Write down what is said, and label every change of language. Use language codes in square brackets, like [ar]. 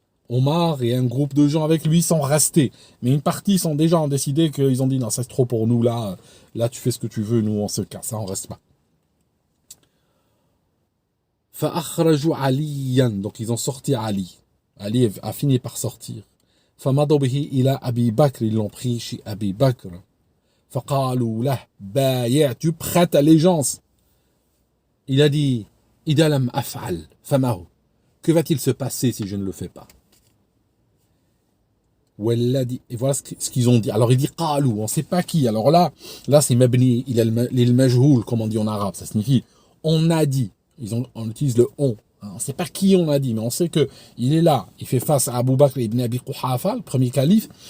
[fr] Omar et un groupe de gens avec lui sont restés. Mais une partie sont déjà décidé qu'ils ont dit non, c'est trop pour nous, là tu fais ce que tu veux, nous on se casse, on reste pas. [ar] فَأَخْرَجُوا عَلِيًّا. [fr] Donc ils ont sorti Ali. Ali a fini par sortir. [ar] فَمَضَوْا بِهِ إِلَى أَبِي بَكْرٍ. [fr] Ils l'ont pris chez Abi Bakr. [ar] فَقَالُوا لَهُ بَايِعْ. [fr] Tu prêtes allégeance. Il a dit [ar] إِذَا لَمْ أَفْعَلْ فَمَا هُوَ. [fr] Que va-t-il se passer si je ne le fais pas? Et voilà ce qu'ils ont dit. Alors il dit qalou, on ne sait pas qui. Alors là c'est mabni, il a le majhoul, comme on dit en arabe. Ça signifie on a dit. On utilise le on. On ne sait pas qui on a dit, mais on sait que il est là. Il fait face à Abu Bakr ibn Abi Quhafa, le premier calife.